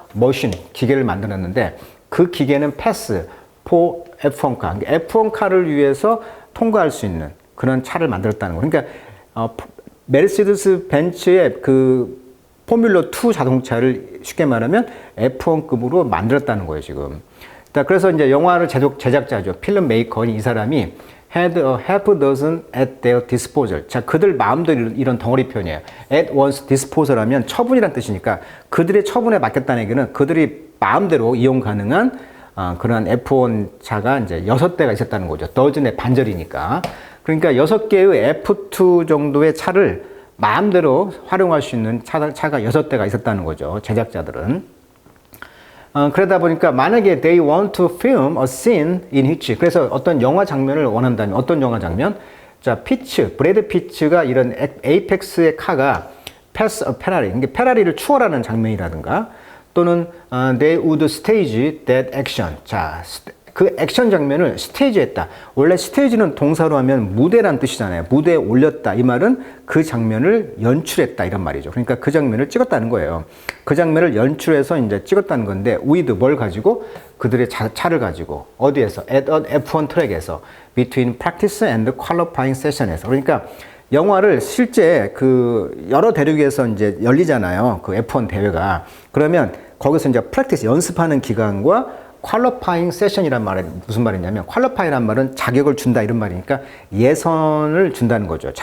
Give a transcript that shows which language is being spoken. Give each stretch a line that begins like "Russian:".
Korean: 머신, 기계를 만들었는데 그 기계는 패스, 포 F1카, F1카를 위해서 통과할 수 있는 그런 차를 만들었다는 거. 그러니까 메르세데스 벤츠의 그 포뮬러 2 자동차를 쉽게 말하면 F1급으로 만들었다는 거예요, 지금. 그래서 이제 영화를 제작자죠. 필름 메이커인 이 사람이
English: had a half dozen at their disposal.
Korean: 자, 그들 마음대로 이런 덩어리 표현이에요.
English: at one's disposal
Korean: 하면 처분이란 뜻이니까 그들의 처분에 맡겼다는 얘기는 그들이 마음대로 이용 가능한 그런 F1 차가 이제 6대가 있었다는 거죠. 더즌의 반절이니까. 그러니까 6개의 F2 정도의 차를 마음대로 활용할 수 있는 차가 6대가 있었다는 거죠. 제작자들은. 그러다 보니까 만약에
English: they want to film a scene in which
Korean: 그래서 어떤 영화 장면을 원한다면 어떤 영화 장면? 자, 브래드 피츠가 이런 에이펙스의 카가
English: pass a
Korean: 페라리, 그러니까 페라리를 추월하는 장면이라든가 또는
English: they would stage that action.
Korean: 자, 그 액션 장면을 스테이지했다. 원래 스테이지는 동사로 하면 무대란 뜻이잖아요. 무대에 올렸다. 이 말은 그 장면을 연출했다. 이런 말이죠. 그러니까 그 장면을 찍었다는 거예요. 그 장면을 연출해서 이제 찍었다는 건데, with 뭘 가지고? 그들의 차를 가지고. 어디에서?
English: at an F1
Korean: 트랙에서.
English: between practice and qualifying session에서.
Korean: 그러니까 영화를 실제 그 여러 대륙에서 이제 열리잖아요. 그 F1 대회가. 그러면 거기서 이제 프랙티스 연습하는 기간과 퀄리파잉 세션이란 말은 무슨 말이냐면 퀄리파이란 말은 자격을 준다 이런 말이니까 예선을 준다는 거죠.